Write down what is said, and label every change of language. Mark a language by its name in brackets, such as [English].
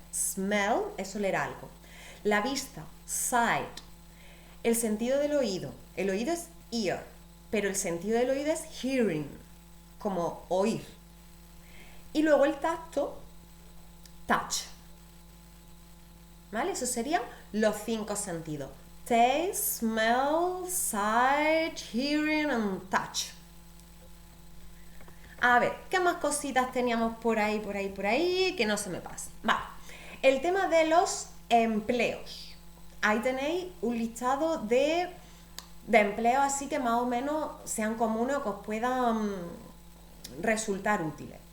[Spanish] Smell es oler algo. La vista, sight. El sentido del oído. El oído es ear, pero el sentido del oído es hearing, como oír. Y luego el tacto, touch. ¿Vale? Esos serían los 5 sentidos. [English] Taste, smell, sight, hearing and touch. [Spanish] A ver, ¿qué más cositas teníamos por ahí, que no se me pase? Vale, el tema de los empleos. Ahí tenéis un listado de empleos así que más o menos sean comunes o que os puedan resultar útiles.